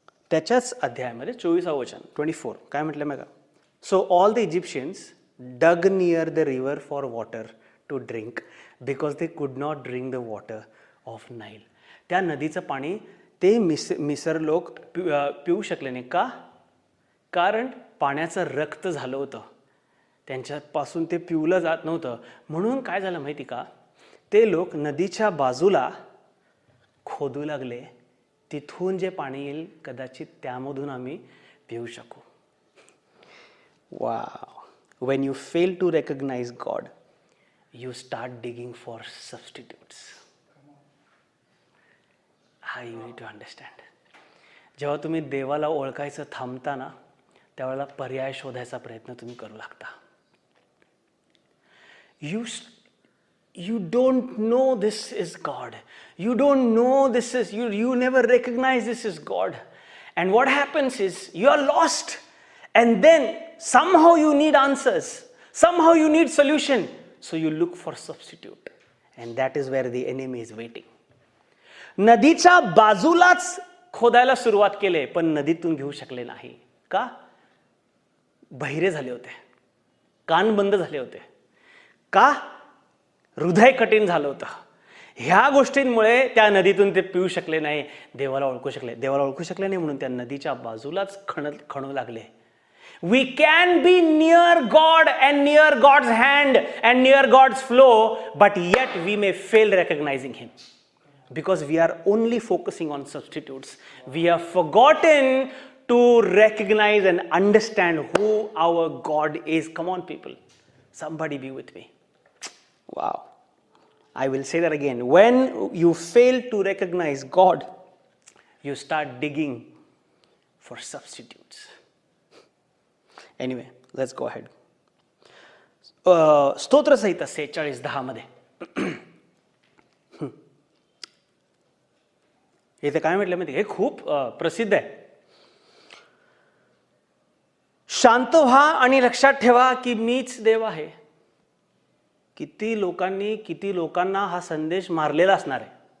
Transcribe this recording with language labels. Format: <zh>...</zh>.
<mr>त्याच्याच अध्यायामध्ये 24 वचन 24 काय म्हटलं मग?</mr> <en>So all the Egyptians dug near the river for water to drink because they could not drink the water of Nile.</en> <mr>त्या नदीचं पाणी ते मिसर लोक पिऊ शकले नाही. का? कारण पाण्याचं रक्त झालं होतं, त्यांच्यापासून ते पिवलं जात नव्हतं. म्हणून काय झालं माहिती का, ते लोक नदीच्या बाजूला खोदू लागले, तिथून जे पाणी येईल कदाचित त्यामधून आम्ही पिऊ शकू. Wow.</mr> <en>When you fail to recognize God, you start digging for substitutes. You need to understand.</en> <mr>जेव्हा तुम्ही देवाला ओळखायचं थांबता ना, त्यावेळेला पर्याय शोधायचा प्रयत्न तुम्ही करू लागता.</mr> <en>You don't know this is God. You don't know this is, you never recognize this is God. And what happens is, you are lost. And then somehow you need answers, somehow you need solution, so you look for substitute, and that is where the enemy is waiting.</en> <mr>नदीच्या बाजूलाच खोदायला सुरुवात केले, पण नदीतून घेऊ शकले नाही. का? बहिरे झाले होते, कान बंद झाले होते. का? हृदय कठीण झालं होतं. ह्या गोष्टींमुळे त्या नदीतून ते पिऊ शकले नाही, देवाला ओळखू शकले नाही, म्हणून त्या नदीच्या बाजूलाच खणू लागले.</mr> <en>We can be near God and near God's hand and near God's flow, but yet we may fail recognizing Him because we are only focusing on substitutes. We have forgotten to recognize and understand who our God is. Come on, people. Somebody be with me. Wow. I will say that again. When you fail to recognize God, you start digging for substitutes. Anyway, let's go ahead.</en> <mr>स्तोत्र संहिता 46:10 मध्ये इथे काय म्हटलं माहिती? हे खूप प्रसिद्ध आहे. शांत व्हा आणि लक्षात ठेवा की मीच देव आहे. किती लोकांना हा संदेश मारलेला असणार आहे.</mr>